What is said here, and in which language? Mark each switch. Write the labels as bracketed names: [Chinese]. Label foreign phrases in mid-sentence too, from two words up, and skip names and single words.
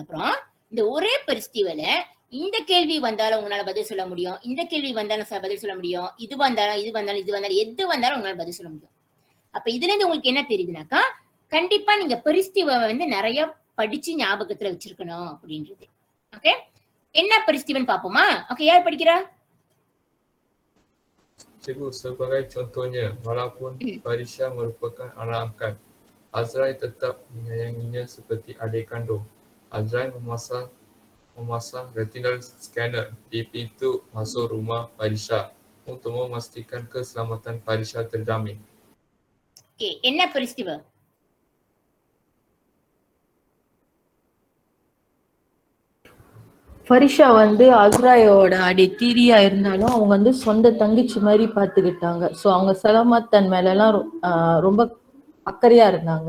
[Tamil] அப்புறம் இந்த ஒரே peristiwல இந்த கேள்வி வந்தாலும் உங்களால பதில் சொல்ல முடியும், இந்த கேள்வி வந்தாலும் பதில் சொல்ல முடியும், இது வந்தாலும் எது வந்தாலும் உங்களால பதில் சொல்ல முடியும். அப்ப இதுல இருந்து உங்களுக்கு என்ன தெரியுதுனாக்கா, கண்டிப்பா நீங்க peristiwa வந்து நிறைய படிச்சு ஞாபகத்துல வச்சிருக்கணும் அப்படின்றது. ஓகே, என்ன peristiwa பாப்போமா? ஓகே, யார் படிக்கிறா? [Malay] Cikgu, sebagai contohnya, walaupun Farisha merupakan anak angkat, Azrai tetap menyayanginya seperti adik kandung. Azrai memasang [English] retinal scanner [Malay] di pintu masuk rumah Farisha untuk memastikan keselamatan Farisha terjamin. [Tamil] Okay, என்ன peristiwa? ஃபரிஷா வந்து அஸ்ராயோட தீரியா இருந்தாலும் அவங்க வந்து சொந்த தங்கச்சி மாதிரி பார்த்துக்கிட்டாங்க. ஸோ அவங்க சலாமத்தன் மேலலாம் ரொம்ப அக்கறையா இருந்தாங்க.